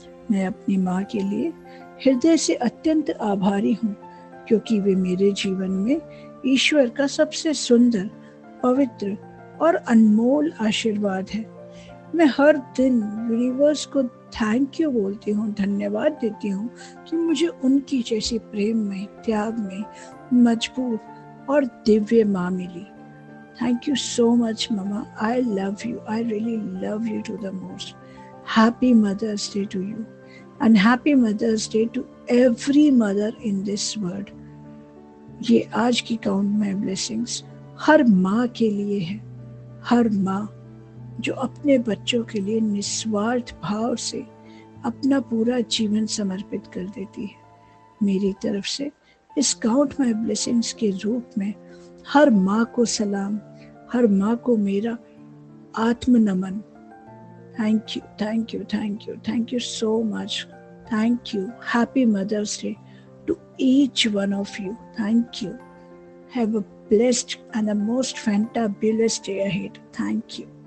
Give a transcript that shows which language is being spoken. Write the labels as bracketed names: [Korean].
[Hindi] मैं अपनी माँ के लिए हृदय से अत्यंत आभारी हूँ क्योंकि वे मेरे जीवन में ईश्वर का सबसे सुंदर, पवित्र और अनमोल आशीर्वाद है। मैं हर दिन यूनिवर्स को थैंक यू बोलती हूँ, धन्यवाद देती हूँ कि मुझे उनकी जैसी प्रेम में, त्याग में मजबूत और दिव्य माँ मिली। [English] Thank you so much, Mama. I love you. I really love you to the most. Happy Mother's Day to you. And happy Mother's Day to every mother in this world. [Hindi] ये आज की काउंट माई ब्लेसिंग्स हर माँ के लिए है, हर माँ जो अपने बच्चों के लिए निस्वार्थ भाव से अपना पूरा जीवन समर्पित कर देती है। मेरी तरफ से इस काउंट माई ब्लेसिंग्स के रूप में हर माँ को सलाम, हर माँ को मेरा आत्म नमन। [English] Thank you, thank you, thank you, thank you so much. Thank you. Happy Mother's Day to each one of you. Thank you. Have a blessed and a most fantabulous day ahead. Thank you.